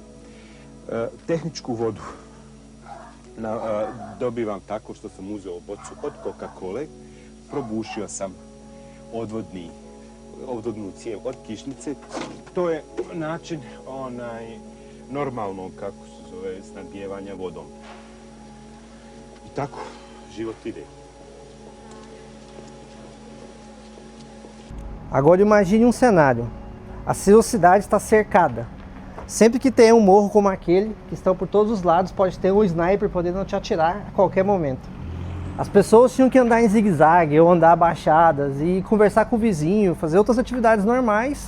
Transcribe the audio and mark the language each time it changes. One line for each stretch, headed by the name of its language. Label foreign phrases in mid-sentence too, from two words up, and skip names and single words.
Bosnian: Tehničku vodu dobivam tako što sam uzeo bocu od Coca-Cole, probušio sam odvodnu cijev od kišnice. To je način normalno, kako se zove, snadbijevanja vodom. E tako, život ide.
Portuguese: Agora imagine um cenário. A sua cidade está cercada. Sempre que tem um morro como aquele, que estão por todos os lados, pode ter um sniper podendo te atirar a qualquer momento. As pessoas tinham que andar em zigue-zague ou andar abaixadas e conversar com o vizinho, fazer outras atividades normais.